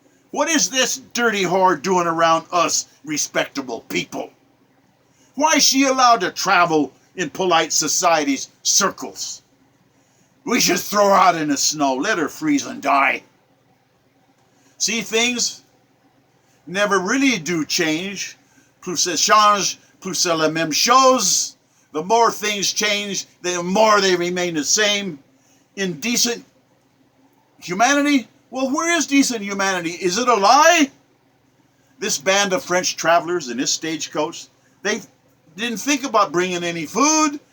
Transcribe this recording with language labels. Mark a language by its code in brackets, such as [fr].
[en] What is this dirty whore doing around us respectable people? Why is she allowed to travel in polite society's circles? We should throw her out in the snow, let her freeze and die. See, things never really do change. [fr] Plus ça change, plus c'est la même chose. [en] The more things change, the more they remain the same. In decent humanity? Well, where is decent humanity? Is it a lie? This band of French travelers in this stagecoach, they didn't think about bringing any food.